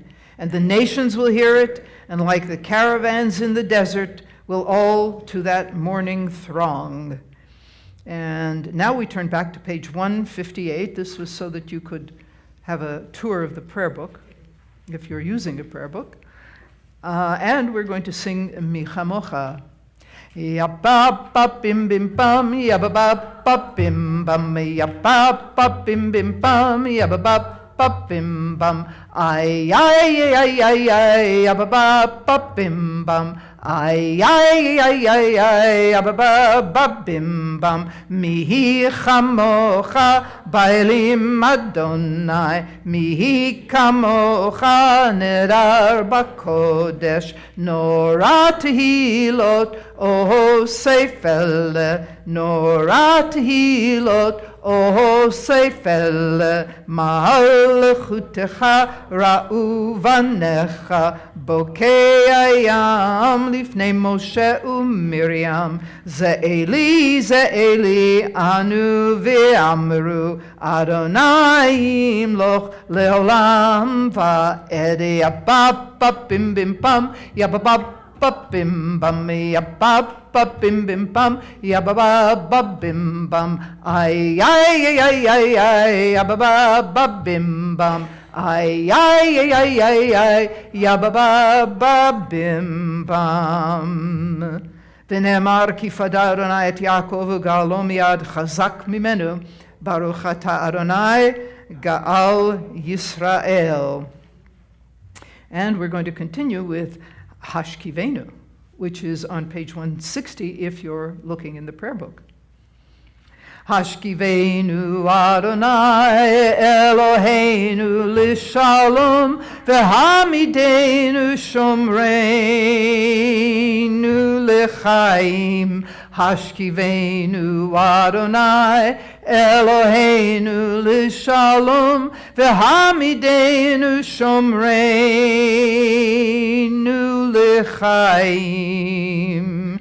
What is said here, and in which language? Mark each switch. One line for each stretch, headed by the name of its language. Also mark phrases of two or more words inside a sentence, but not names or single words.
English: And the nations will hear it, and like the caravans in the desert, will all to that morning throng. And now we turn back to page 158. This was so that you could have a tour of the prayer book, if you're using a prayer book. And we're going to sing Michamocha. Yabba ba bim bim bum, yabba ba ba bim bum, yabba ba bim bim bum, yabba ba ba bim bum, ay ay ay ay ay, yabba ba ba bim bum, ay ay ay ay ay, yabba ba ba bim bum.
Hebrew: מי כמוכה באלים אדוני, מי כמוכה נאדר בקודש, נורא תהילות עושה פלא, נורא תהילות, עושה פלא, מלכותך ראו בניך, בוקע ים לפני משה ומרים, זה אלי, ענו ואמרו, אדוני ימלוך לעולם ועד, Yabab Bim Bim Pam, Yabab Bim bum, yabab bim bim bum, yabab bim bum, ay ay ay ay ay, yabab bim bum, ay ay ay ay ay ay, yabab bim bum. ונאמר כי פדה אדוני את יעקב וגאלו מיד חזק ממנו, ברוך אתה אדוני גאל ישראל.
English: And we're going to continue with Hashkivenu, which is on page 160 if you're looking in the prayer book.
Hebrew: השכיבנו אדוני אלוהינו לשלום והעמידנו שומרנו לחיים. השכיבנו אדוני אלוהינו לשלום והעמידנו שומרנו לחיים.